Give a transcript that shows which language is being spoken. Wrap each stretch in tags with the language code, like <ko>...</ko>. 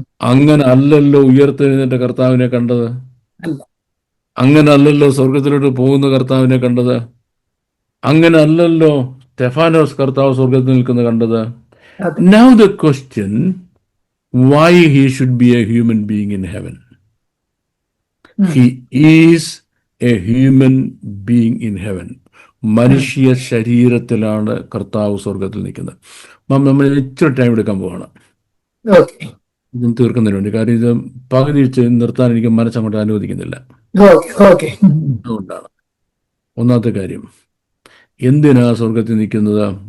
<ml>അങ്ങനെ അല്ലല്ലോ ഉയർത്തെഴുന്നേറ്റ കർത്താവിനെ കണ്ടത്. അങ്ങനെ അല്ലല്ലോ സ്വർഗത്തിലോട്ട് പോകുന്ന കർത്താവിനെ കണ്ടത്. അങ്ങനെ അല്ലല്ലോ സ്റ്റെഫാനോസ് കർത്താവ് സ്വർഗത്തിൽ നിൽക്കുന്ന കണ്ടത്.</ml> <en>Now the question, why he should be a human being in heaven? He is a human being in heaven.</en> <ml>മനുഷ്യ ശരീരത്തിലാണ് കർത്താവ് സ്വർഗത്തിൽ നിൽക്കുന്നത്. നമ്മൾ ഇച്ചിരി ടൈം എടുക്കാൻ പോവാണ് തീർക്കുന്നതിന് വേണ്ടി. കാര്യം ഇത് പകുതി വെച്ച് നിർത്താൻ എനിക്ക് മനസ്സങ്ങോട്ട് അനുവദിക്കുന്നില്ല. അതുകൊണ്ടാണ്. ഒന്നാമത്തെ കാര്യം, എന്തിനാ സ്വർഗത്തിൽ നിൽക്കുന്നത്?</ml>